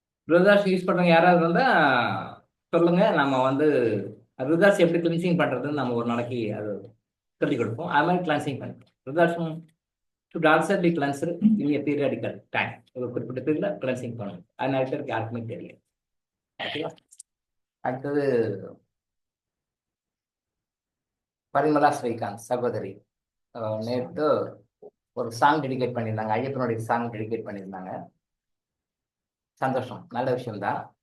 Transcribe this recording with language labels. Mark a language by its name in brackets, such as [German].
[Tamil] ருத்ராட்சம் use பண்றவங்க யாராவது இருந்தா சொல்லுங்க. நம்ம வந்து ருத்ராட்சம் எப்படி கிளீன்சிங் பண்றதுன்னு நம்ம ஒரு நாளைக்கு அது சொல்லிக் கொடுப்போம். அது மாதிரி கிளீன்சிங் பண்ணிக்கலாம். ருத்ராட்சம் [English] should also be cleansed in a periodical time. [Tamil] ஒரு குறிப்பிட்ட பீரியட்ல கிளென்சிங் பண்ணணும். அது நிறைய பேருக்கு யாருக்குமே தெரியும். ஓகேவா? அடுத்தது பரிமலா ஸ்ரீகாந்த் சகோதரி நேற்று ஒரு சாங் டெடிகேட் பண்ணியிருந்தாங்க. ஐயப்பனுடைய சாங் டெடிகேட் பண்ணியிருந்தாங்க. சந்தோஷம், நல்ல விஷயம்தான்.